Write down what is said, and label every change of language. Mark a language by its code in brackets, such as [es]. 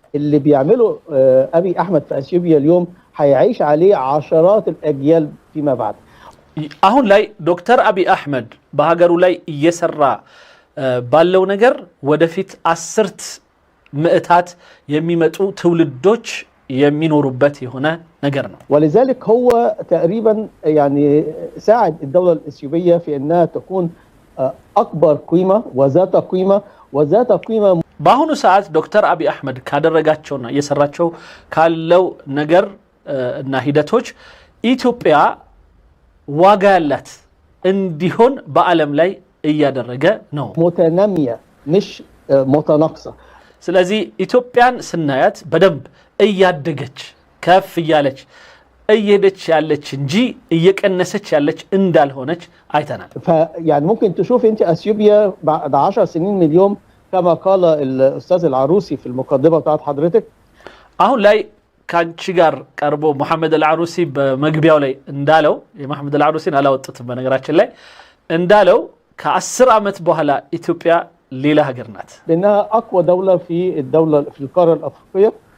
[ar] اللي بيعمله ابي احمد في اثيوبيا اليوم هيعيش عليه عشرات الاجيال فيما بعد. [am] አሁን ላይ ዶክተር አብይ አህመድ በሀገሩ ላይ እየሰራ ባለው ነገር ወደፊት 10 ምዕታት የሚመጡ ትውልዶች የሚኖሩበት የሆነ ነገር ነው። [ar] ولذلك هو تقريبا يعني ساعد الدولة الإثيوبية في أنها تكون أكبر قيمة وذات قيمة [am] በአሁኑ ሰዓት ዶክተር አብይ አህመድ ካደረጋቸውና እየሰራቸው ካለው ነገር እና ሂደቶች ኢትዮጵያ ዋጋ ያላት እንዲሆን በዓለም ላይ እያደረገ ነው። [ar] متنامية مش متناقصة. [am] ስለዚህ ኢትዮጵያን ስናያት በደንብ እያደገች ከፍ እያለች እየሄደች ያለች እንጂ እየቀነሰች ያለች እንዳልሆነች አይተናል። [ar] يعني ممكن تشوف انت اثيوبيا بعد 10 سنين من اليوم كما قال الاستاذ العروسي في المقدمه بتاعت حضرتك. [am] አሁን ላይ ካንቺ ጋር ቀርቦ መሐመድ አልዓሩሲ በመግቢያው ላይ እንዳለው የመሐመድ አልዓሩሲን አላወጣትም በነገራችን ላይ እንዳለው ከ10 ዓመት በኋላ ኢትዮጵያ ሌላ ሀገር ናት። [ar] لانها اقوى دوله في القاره الافريقيه.